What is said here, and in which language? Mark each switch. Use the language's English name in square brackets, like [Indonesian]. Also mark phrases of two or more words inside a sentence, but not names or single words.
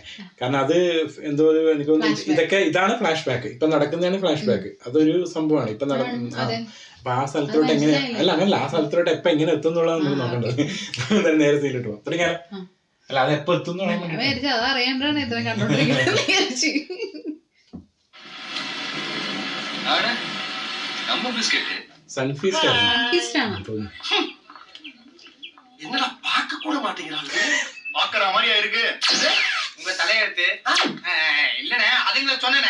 [Malayalam] കാരണം അത് എന്തോ എനിക്ക് തോന്നുന്നു ഇതാണ് ഫ്ലാഷ് ബാക്ക്, ഇപ്പൊ നടക്കുന്നതാണ് ഫ്ലാഷ് ബാക്ക്. അതൊരു സംഭവമാണ് ഇപ്പൊ അപ്പൊ ആ സ്ഥലത്തോട്ട് എങ്ങനെ അല്ല അങ്ങനല്ല, ആ സ്ഥലത്തോട്ട് എപ്പൊ എങ്ങനെ എത്തും എന്നുള്ളത് നമുക്ക് നോക്കേണ്ടത്. നേരെ സീലിട്ട് പോവാം. അത്രയും അല്ല അത് എപ്പോ എത്തും അതറിയാണ്ടാണ് ഇത്ര കണ്ടോണ്ടിരിക്കുന്നത്. [Tamil] என்னடா பாக்க கூட மாட்டேங்கிறாங்க, பாக்குற மாதிரியா இருக்கு உங்க தலையெழுத்து. இல்லனே அதுங்கள சொன்னேனே.